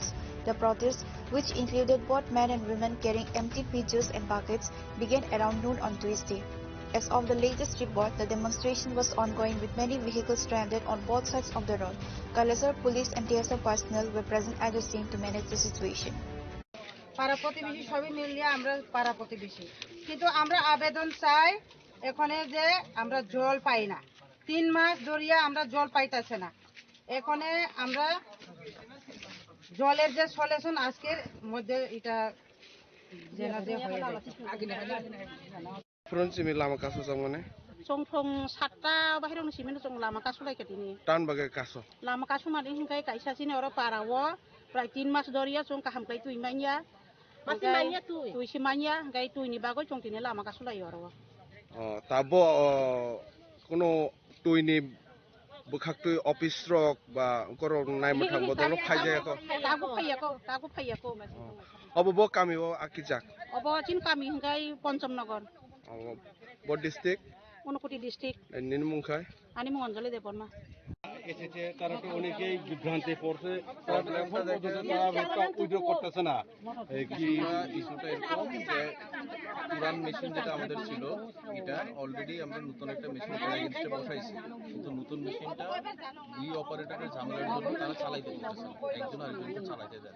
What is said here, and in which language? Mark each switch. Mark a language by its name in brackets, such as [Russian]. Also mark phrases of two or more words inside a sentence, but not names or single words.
[English] The protest, which included both men and women carrying empty pitchers and buckets, began around noon on Tuesday. As of the latest report, the demonstration was ongoing with many vehicles stranded on both sides of the road. Kailasahar police and TSF personnel were present at the scene to manage the situation. [Bangla] পাড়া প্রতিবেশী সবই মিলিয়ে আমরা পাড়া প্রতিবেশী, কিন্তু আমরা আবেদন চাই এখানে যে আমরা জল পাই না, 3 মাস ধরিয়া আমরা জল পাইতেছে না। এখানে আমরা জলের যে সলিউশন আজকের মধ্যে এটা যেনা যে হয়ে যায়। [Kok Borok] Frontimi lama kaso samone. Song 7টা বাহিরং সিমেন্ট song lama kaso lai ketini. Tan bagai kaso. Lama kaso mari hingkai kaisa sini ora parawo, prai 3 mas doria song kaham kai tu imanya. Masih manya tu. Tu simanya kai tu ini bago song tini lama kaso lai ora. Tabo kono tu ini bukhaktui office rok ba koro nai mathang bodolo phaijai ko. Tago phaiako mas. Obo bo kami o akijak. Obo chin kami hingkai Ponchamnagar. [English] What district? Unakoti district. [Kok Borok] Ninmungkai? Ani Monjali Deporma. [Bangla] এসেছে তারা তো অনেকেই বিভ্রান্তে পড়ছে, উইথড্র করতেছে না। ইস্যুটা এরকম যে পুরান মেশিন যেটা আমাদের ছিল এটা অলরেডি আমরা নতুন একটা মেশিন এগেইনস্টে বসাইছি, কিন্তু নতুন মেশিনটা দুই অপারেটরের ঝামেলার জন্য তারা চালাইতে পারতেছে না, একজন আরেকজনকে চালাইতে দেয় না।